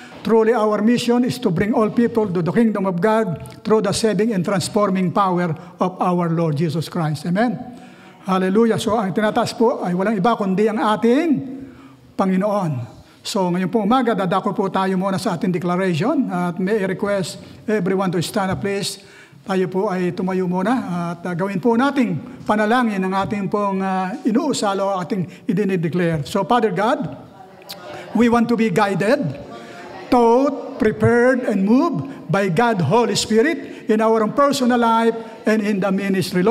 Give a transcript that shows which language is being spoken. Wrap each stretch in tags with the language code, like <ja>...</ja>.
<en>Truly, our mission is to bring all people to the kingdom of God through the saving and transforming power of our Lord Jesus Christ. Amen. Hallelujah.</en> <tl>So, ang tinataas po ay walang iba kundi ang ating Panginoon. So, ngayon po umaga, dadako po tayo muna sa ating declaration.</tl> <en>At may request everyone to stand up, please.</en> <tl>Tayo po ay tumayo muna at gawin po nating panalangin ang ating pong inuusalo, ating idinideclare.</tl> <en>So, Father God, we want to be guided, taught, prepared, and moved by God, Holy Spirit, in our own personal life and in the ministry.</en>